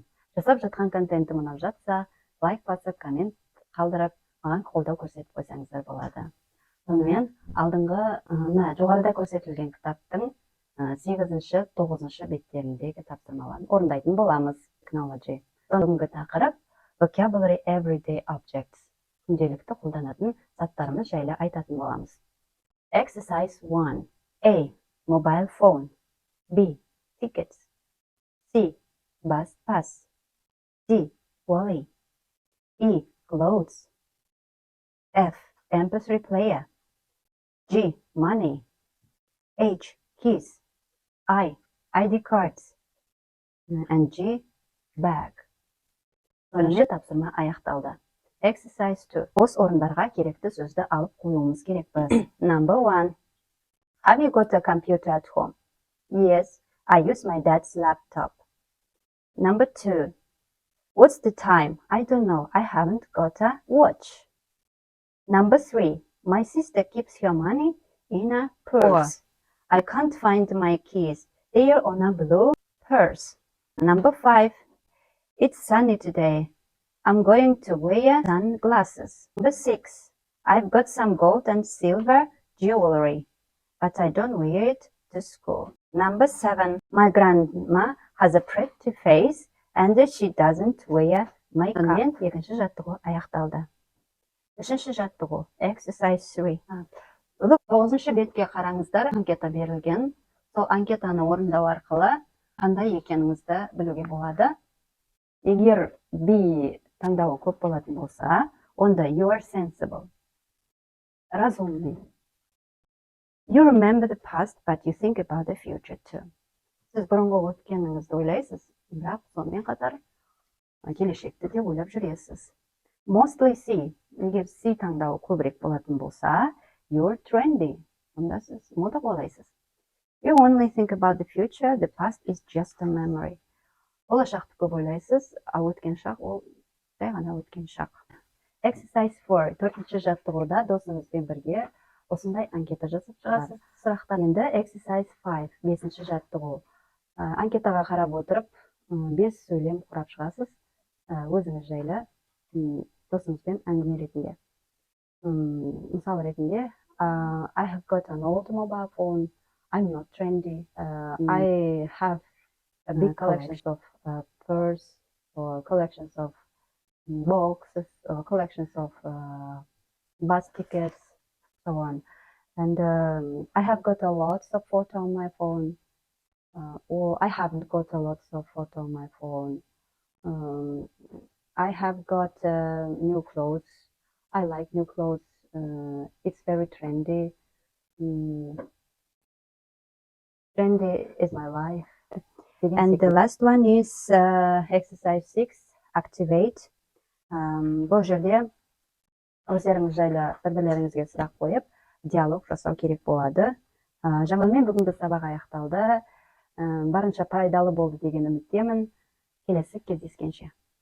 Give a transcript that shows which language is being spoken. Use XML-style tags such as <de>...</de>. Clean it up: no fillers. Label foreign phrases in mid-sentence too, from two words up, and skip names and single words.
<kk>Жасап жатқан контентім ұнап жатса, лайк басып, коммент қалдырып, маған қолдау көрсетіп қойсаңыздар болады. Сонымен, жоғарыда көрсетілген кітаптың 8-9 беттеріндегі тапсырмаларын орындайтын боламыз.</kk> <en>Technology.</en> <kk>Бүгінгі тақырып</kk> <en>vocabulary everyday objects.</en> <kk>Күнделікті қолданатын заттарымыз жайлы айтатын боламыз.</kk> <en>Exercise 1. A. Mobile phone. B. Tickets. C. Bus pass. D. Wally. E. Clothes. F. MP3 player. G. Money. H. Keys. I. ID cards. And G. Bag.</en> <kk>Бірінші тапсырма аяқталды.</kk> <en>Exercise 2.</en> <kk>Бос орындарға керекті сөзді алып қоюымыз керекпіз.</kk> <en>Number 1. Have you got a computer at home? Yes, I use my dad's laptop. Number 2. What's the time? I don't know. I haven't got a watch. Number 3. My sister keeps her money in a purse. I can't find my keys. They are on a blue purse. Number 5. It's sunny today. I'm going to wear sunglasses. Number 6. I've got some gold and silver jewelry, but I don't wear it to school. Number 7. My grandma has a pretty face and she doesn't wear makeup.</en> <kk>Екінші жаттығу аяқталды. Үшінші жаттығу. Exercise 3. 9 бетке қараңыздар. Анкета берілген. Сол анкетаны орындау арқылы қандай екеніңізді білуге болады. Егер B таңдауы көп болатын болса, онда</kk> <en>you are sensible.</en> <ru>Разумный.</ru> <en>You remember the past, but you think about the future too.</en> <kk>Сіз бұрынғы өткеніңізді ойлайсыз, бірақ сонымен қатар келешекті де ойлап жүресіз. Mostly C. Егер C таңдауы көбірек болатын болса,</kk> <en>you're trendy.</en> <kk>Онда сіз мода болайсыз.</kk> <en>You only think about the future, the past is just a memory.</en> <kk>Болашақты көп ойлайсыз, өткен шақ ол жай ғана өткен шақ.</kk> <en>Exercise 4.</en> <kk>4-ші жаттығуда досыңызбен бірге осындай анкета жазып шығасыз. Сұрақтар. Енді Exercise 5. 5-ші жаттығу. Анкетаға қарап отырып, 5 сөйлем құрап шығасыз. Өзіңіз жайлы досыңызбен әңгіме ретінде. Мысал ретінде,</kk> <en>I have got an old mobile phone. I'm not trendy. I have a big collections of purse or collections of boxes or collections of bus tickets, so on. And I have got a lot of photo on my phone, or I haven't got a lot of photo on my phone. I have got new clothes. I like new clothes. It's very trendy. Trendy is my life. And the last one is exercise 6, activate.</en> <kk>Бұл жерде өздеріңіз жайлы бір-бірлеріңізге сұрақ қойып, диалог жасау керек болады. Жаңылмен бүгінгі сабақ аяқталды. Барынша пайдалы болды деген үміттемін. Келесі кездескенше.</kk>